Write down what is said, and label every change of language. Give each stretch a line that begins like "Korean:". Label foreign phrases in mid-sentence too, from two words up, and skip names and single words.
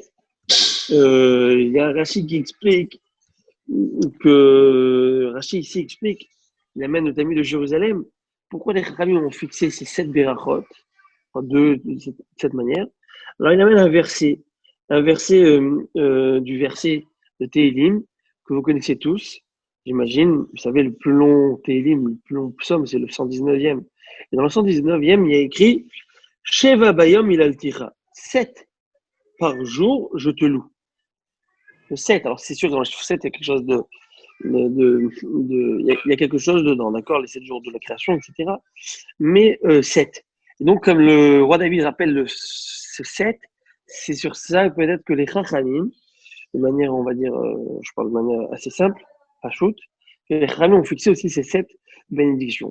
French: Il y a Rachid qui explique il amène le Talmud de Jérusalem, pourquoi les Chachamim ont fixé ces 7 berachot, de cette manière. Alors il amène un verset du verset de Téhilim, que vous connaissez tous, j'imagine. Vous savez, le plus long Téhilim, le plus long psaume, c'est le 119e. Et dans le 119e, il y a écrit
Hebrew: שבע ביום הללתיך.
French: 7 par jour, je te loue. Le 7, alors c'est sûr que dans le chiffre 7, il y a quelque chose il y a quelque chose dedans, d'accord, les 7 jours de la création, etc. Mais 7. Et donc, comme le roi David rappelle ce 7, c'est sur ça peut-être que les Chachamim, de manière, on va dire, je parle de manière assez simple, à shoot, que les Chachamim ont fixé aussi ces 7 bénédictions.